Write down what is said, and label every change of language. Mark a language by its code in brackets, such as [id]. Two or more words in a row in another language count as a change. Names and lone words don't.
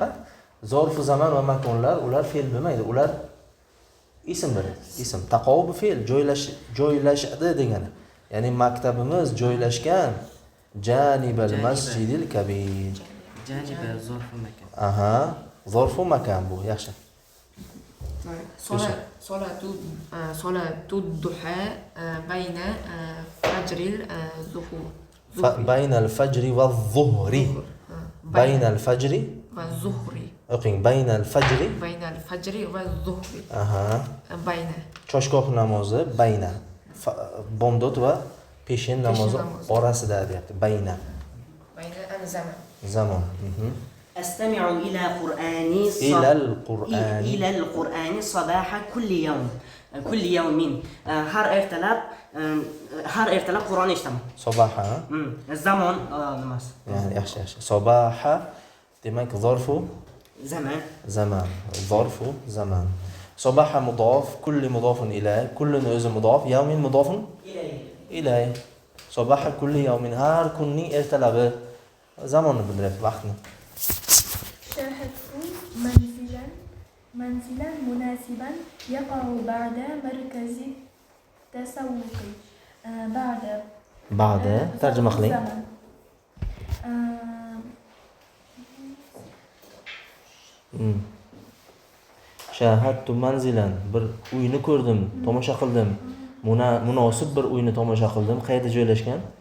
[ar] ظرف زمان [uz] va makonlar ular fe'l bo'lmaydi. Ular ismdir. Ism. Taqo bu fe'l, joylashadi degani. Ya'ni maktabimiz joylashgan [ar] جانب المسجد الكبير. جانب ظرف مكان. [uz] Aha, [ar] ظرف مكان [uz] bu. Yaxshi. [ar] صلاة الضحى بين فجر الظهر. بين الفجر والظهر. بين الفجر والظهر. o'qing. بين الفجر. بين الفجر والظهر. Aha. بين. [uz] Choshgoh namozi bayna. Bomdod va peshin namozi orasida deyapti. [ar] Bayna. بين الزمن. [uz] Zamon. [ar] أستمع إلى إلى القرآن صباح كل يوم [uz] har ertalab Qur'on eshitaman. Sobaha. Zamon nimasi? Yani yaxshi. Sobaha demak [ar] ظرف زمان. ظرف زمان. صباح مضاف، كل مضاف إليه, [uz] kullini o'zi mudaf, [ar] يوم مضاف إليه. صباح كل يوم, [uz] har kunning ertalabi zamonni bildiryapti, vaqtni. [ar] شاهدت منزلا مناسبا يقع بعد مركز التسوق. [uz] بعد tarjima qiling. [ar] شاهدت منزلا, [uz] bir uyni ko'rdim, tomosha qildim. Munosib bir uyni tomosha qildim. Qayerda joylashgan?